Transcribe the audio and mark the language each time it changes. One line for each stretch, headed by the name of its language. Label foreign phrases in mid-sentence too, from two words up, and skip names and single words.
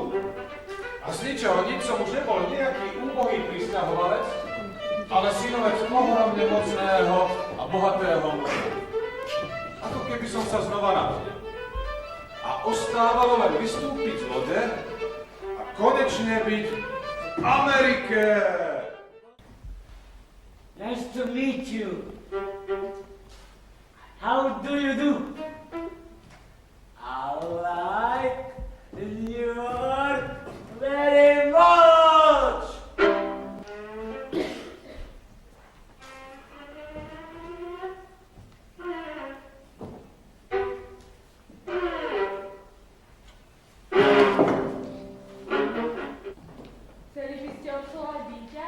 Slovak: A z ničoho nič som už nebol nejaký úbohý prisťahovalec, ale synovec ohromne mocného a bohatého muža. Ako keby som sa znova narodil. A ostávalo len vystúpiť z lode a konečne byť v Amerike.
English: Nice to meet you. How do you do? I like New York very much.
Slovak: Chceli by ste odsolať dieťa?